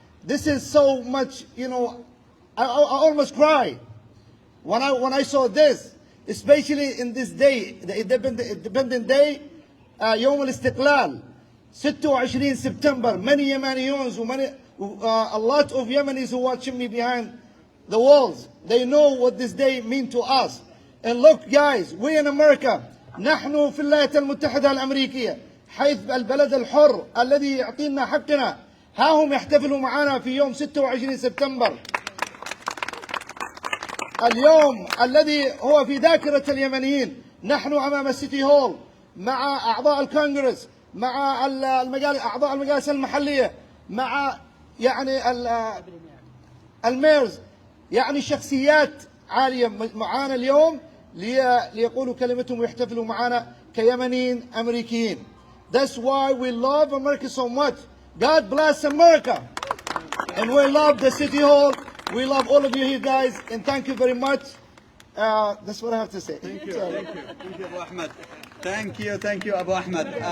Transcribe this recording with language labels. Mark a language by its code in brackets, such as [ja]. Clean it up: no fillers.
[en] This is so much, you know, I almost cry when I saw this, especially in this day, the Independent Day, [ar] يوم الاستقلال [en] 26 September. Many Yemeniyons, a lot of Yemenis who watching me behind the walls, they know what this day means to us. And look guys, we in America, [ar] نحن في الولايات المتحدة الامريكية، حيث البلد الحر الذي يعطينا حقنا، ها هم يحتفلوا معنا في يوم 26 سبتمبر، اليوم الذي هو في ذاكرة اليمنيين. نحن أمام السيتي هول مع أعضاء الكونغرس، مع أعضاء المجالس المحلية، مع يعني الميرز، يعني شخصيات عالية معانا اليوم ليقولوا كلمتهم ويحتفلوا معنا كيمنيين أمريكيين. [en] That's why we love America so much. God bless America. And we love the City Hall. We love all of you here guys. And thank you very much. That's what I have to say. Thank you. Thank you. Thank you, Abu Ahmed. Thank you, Abu Ahmed.